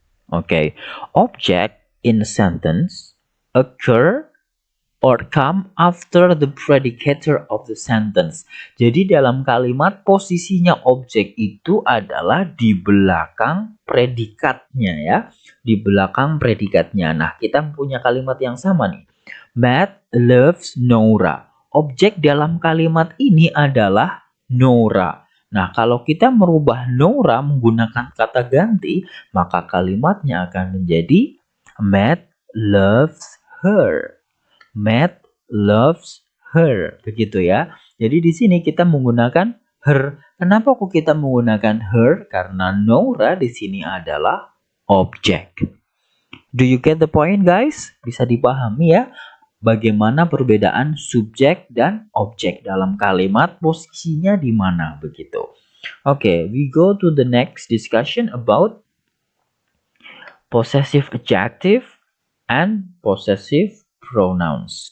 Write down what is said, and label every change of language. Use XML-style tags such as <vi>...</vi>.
<en>Oke, object in a sentence occur or come after the predicator of the sentence.</en> <id>Jadi dalam kalimat posisinya objek itu adalah di belakang predikatnya ya. Di belakang predikatnya. Nah, kita punya kalimat yang sama nih.</id> <en>Matt loves Nora.</en> <id>Objek dalam kalimat ini adalah Nora. Nah, kalau kita merubah Nora menggunakan kata ganti, maka kalimatnya akan menjadi</id> <en>Matt loves her. Matt loves her,</en> <id>begitu ya. Jadi di sini kita menggunakan her. Kenapa kok kita menggunakan her? Karena Nora di sini adalah objek.</id> <en>Do you get the point, guys?</en> <id>Bisa dipahami ya bagaimana perbedaan subjek dan objek dalam kalimat, posisinya di mana begitu.</id> <en>Oke, we go to the next discussion about possessive adjective and possessive pronouns.</en>